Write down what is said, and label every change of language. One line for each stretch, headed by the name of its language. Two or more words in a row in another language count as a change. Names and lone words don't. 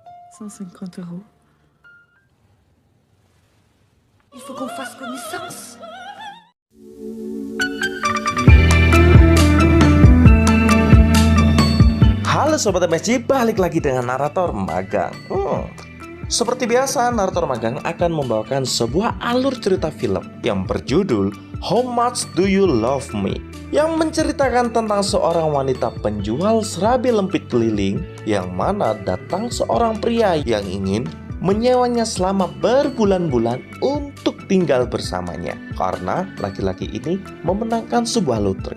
French: 150 €. Il faut qu'on fasse connaissance.
Indonesian: Halo Sobat MSJ, balik lagi dengan narator magang. Seperti biasa, narator magang akan membawakan sebuah alur cerita film yang berjudul How Much Do You Love Me, yang menceritakan tentang seorang wanita penjual serabi lempit keliling, yang mana datang seorang pria yang ingin menyewanya selama berbulan-bulan untuk tinggal bersamanya, karena laki-laki ini memenangkan sebuah lotre.